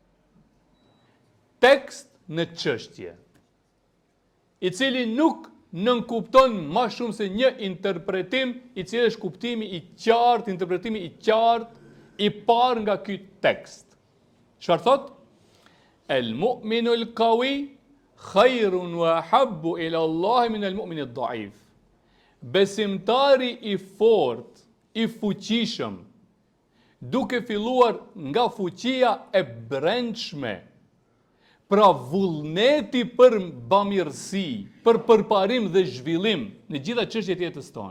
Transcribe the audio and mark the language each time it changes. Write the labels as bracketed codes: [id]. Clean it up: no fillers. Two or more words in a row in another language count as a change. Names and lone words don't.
[sq] Tekst në çështje, i cili nuk nënkupton më shumë se një interpretim, i cili është kuptimi i qartë, interpretimi i qartë, i parë nga ky tekst. Çfarë thot? [ar] المؤمن القوي خير وأحب إلى الله من المؤمن الضعيف. [sq] Besimtari i fort, i fuqishëm, duke filluar nga fuqia e brendshme, pra vullneti për bamirësi, për përparim dhe zhvillim në gjitha çështjet e jetës tonë.